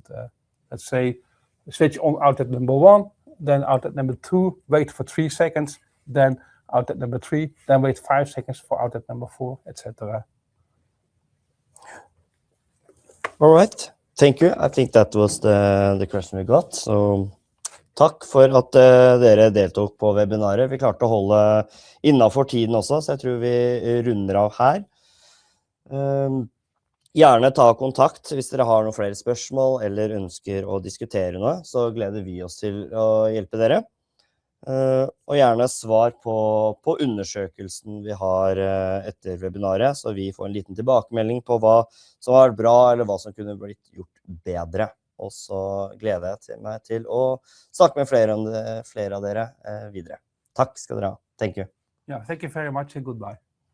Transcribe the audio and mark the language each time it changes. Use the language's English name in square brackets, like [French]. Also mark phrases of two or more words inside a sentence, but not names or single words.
[English] Let's say switch on outlet number 1, then outlet number 2, wait for 3 seconds, then outlet number 3, then wait 5 seconds for outlet number 4, etc. All right, thank you. I think that was the question we got. [Norwegian] So takk for at dere deltok på webinaret. Vi klarte å holde innenfor tiden også, så jeg tror vi runder av her. Gjerne ta kontakt hvis dere har noen flere spørsmål eller ønsker å diskutere noe, så gleder vi oss til å hjelpe dere. Og gjerne svar på undersøkelsen vi har etter webinaret, så vi får en liten tilbakemelding på hva som var bra eller hva som kunne blitt gjort bedre. Og så gleder jeg meg til å snakke med flere av dere videre. Takk skal dere ha. [English] Thank you. Yeah, thank you very much and goodbye.